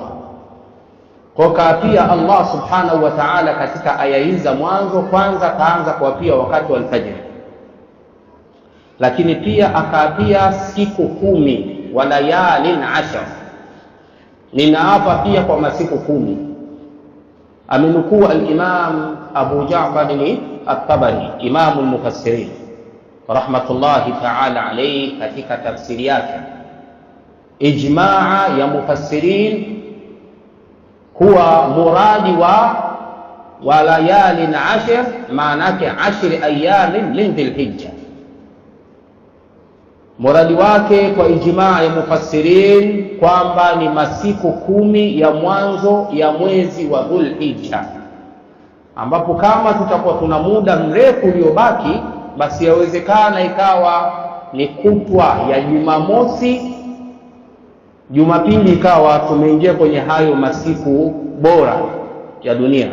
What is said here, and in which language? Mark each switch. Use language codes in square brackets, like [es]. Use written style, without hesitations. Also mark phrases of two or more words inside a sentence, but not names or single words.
[sw] Kwa kaapia Allah [ar] سبحانه وتعالى [sw] katika aya hizi za mwanzo, kwanza kaanza kuapia wakati wa alfajr, lakini pia akaapia siku 10 [ar] وليال عشر. [sw] Ninaapa pia kwa masiku 10. Amenukuu al-Imam Abu Ja'far at-Tabari, [ar] إمام المفسرين رحمة الله تعالى عليه, [sw] katika tafsiri yake ijmaa ya mufassirin huwa muradi wa [ar] ليال عشر, [sw] maana yake 10 [ar] أيام من ذي الحجة. [sw] Muradi wake kwa ijmaa ya mufassirin kwamba ni masiku 10 ya mwanzo ya mwezi wa Dhul-Hijja, ambapo kama tutakuwa tuna muda mrefu uliobaki, basi yawezekana ikawa ni kutwa ya Jumamosi, Jumapili ikawa tumeingia kwenye hayo masiku bora ya dunia.